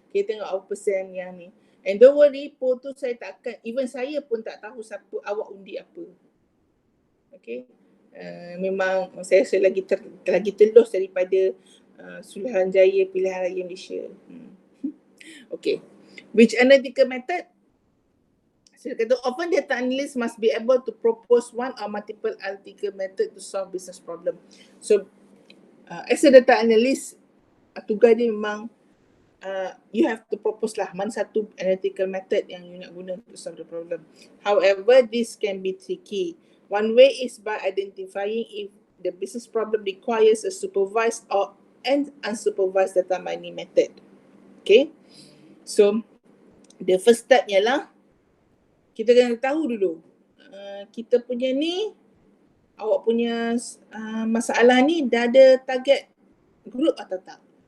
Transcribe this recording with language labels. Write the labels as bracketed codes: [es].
[ms] Kita tengok apa persen yang ni. [en] And don't worry, [ms] poll tu saya takkan, even saya pun tak tahu siapa awak undi apa. Okay. Memang saya lagi telus daripada Suruhanjaya Pilihan Raya Malaysia. [en] Okay. Which analytical method? [ms] Saya kata [en] often data analyst must be able to propose one or multiple analytical method to solve business problem. So as a data analyst, [ms] tugas dia memang [en] you have to propose lah [ms] mana satu [en] analytical method yang you [ms] nak guna [en] to solve the problem. However, this can be tricky. One way is by identifying if the business problem requires a supervised or an unsupervised data mining method. Okay. So the first step [ms] ialah kita kena tahu dulu kita punya ni, awak punya masalah ni dah ada target group atau tak.